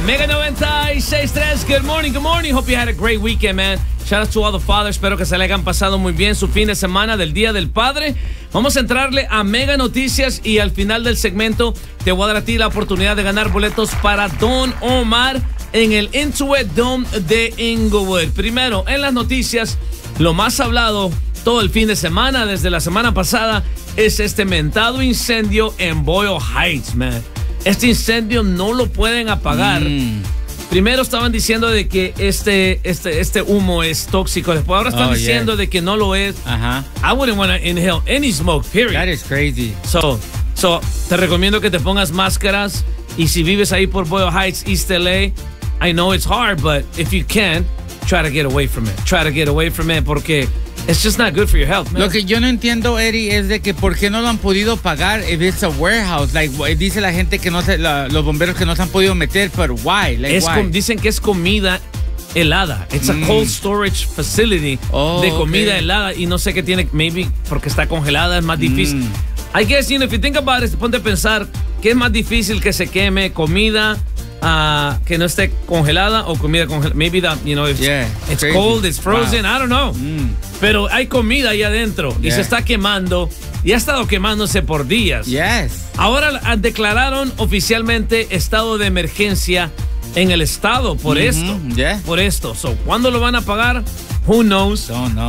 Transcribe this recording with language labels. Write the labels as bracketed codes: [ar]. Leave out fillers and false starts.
[en] Mega 96.3, good morning, good morning. Hope you had a great weekend, man. Shout out to all the fathers. [es] Espero que se le hayan pasado muy bien su fin de semana del Día del Padre. Vamos a entrarle a Mega Noticias y al final del segmento te voy a dar a ti la oportunidad de ganar boletos para Don Omar en el Intuit Dome de Inglewood. Primero, en las noticias, lo más hablado todo el fin de semana, desde la semana pasada, es este mentado incendio en Boyle Heights, man. Este incendio no lo pueden apagar. Primero estaban diciendo de que este humo es tóxico. Después ahora están diciendo de que no lo es. Ajá. [en] I wouldn't want to inhale any smoke, period. That is crazy. [es] So, te recomiendo que te pongas máscaras. Y si vives ahí por [en] Boyle Heights, East LA, I know it's hard, but if you can, try to get away from it. Try to get away from it porque it's just not good for your health, man. [es] Lo que yo no entiendo, Eddie, es de que por qué no lo han podido pagar [en] if it's a warehouse. [es] Like, dice la gente que no se, los bomberos que no se han podido meter, [en] but why? Like, [es] es [en] why? [es] Dicen que es comida helada. [en] It's a cold storage facility [es] de comida helada y no sé qué tiene, maybe porque está congelada, es más difícil. [en] I guess, you know, if you think about it, [es] ponte a pensar, ¿qué es más difícil que se queme? ¿Comida que no esté congelada o comida congelada? [en] Maybe that, you know, it's cold, it's frozen, wow. I don't know. [es] Pero hay comida ahí adentro y se está quemando y ha estado quemándose por días. [en] Yes. [es] Ahora declararon oficialmente estado de emergencia en el estado por esto. [en] Yeah. [es] Por esto. So, ¿cuándo lo van a pagar? [en] Who knows? Don't know.